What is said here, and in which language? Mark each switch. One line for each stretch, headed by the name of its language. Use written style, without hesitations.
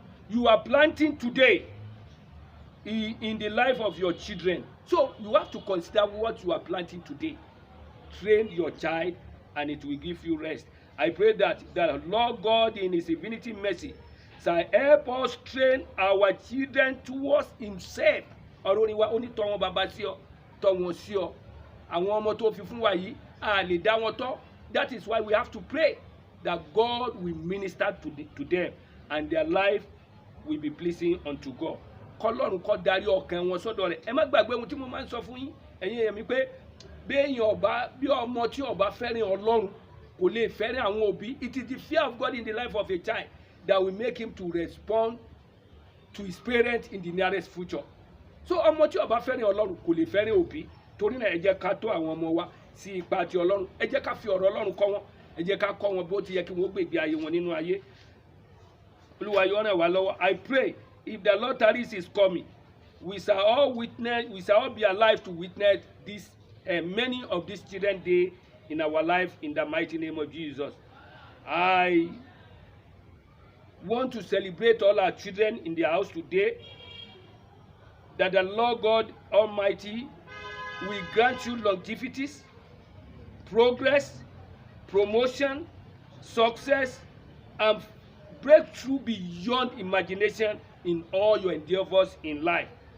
English: You are planting today in the life of your children. So you have to consider what you are planting today. Train your child and it will give you rest. I pray that the Lord God in his infinity mercy shall help us train our children towards himself.
Yoruba: Ọ̀rọ̀ ni wa ó ní tọ́ wọn bàbá sí ọ, tọ́ wọn sí ọ. Àwọn ọmọ tó fi fún wa yìí, a lè dá wọn tọ́.
English: That is why we have to pray that God will minister to them and their life will be pleasing unto God.
Yoruba: Kọ́lọ́run kó darí ọkàn wọn sọ́dọ̀ rẹ̀. Ẹ má gbàgbé ohun tí mo máa ń sọ fún yín, ẹ̀yin èèyàn mi pé bí ọmọ tí ó bá fẹ́ràn Ọlọ́run kò lè fẹ́ràn àwọn òbí.
English: It is the fear of God in the life of a child that will make him to respond to his parents in the nearest future.
Yoruba: So ọmọ tí ó bá fẹ́ràn Ọlọ́run kò lè fẹ́ràn òbí. Torí náà ẹ jẹ́ ká tọ́ àwọn ọmọ wa sí ipa ti Ọlọ́run. Ẹ jẹ́ ká fi ọ̀rọ̀ Ọlọ́run kọ́ wọn. Ẹ jẹ́ ká kọ́ wọn bó ti yẹ kí wọ́n gbègbè ayé wọn nínú ayé. Olúwa yóò ràn wá lọ́wọ́.
English: I pray if the Lord tarries is coming, we shall all be alive to witness this many of these children day in our life in the mighty name of Jesus. I want to celebrate all our children in the house today, that the Lord God Almighty will grant you longevities, progress, promotion, success, and breakthrough beyond imagination in all your endeavors in life.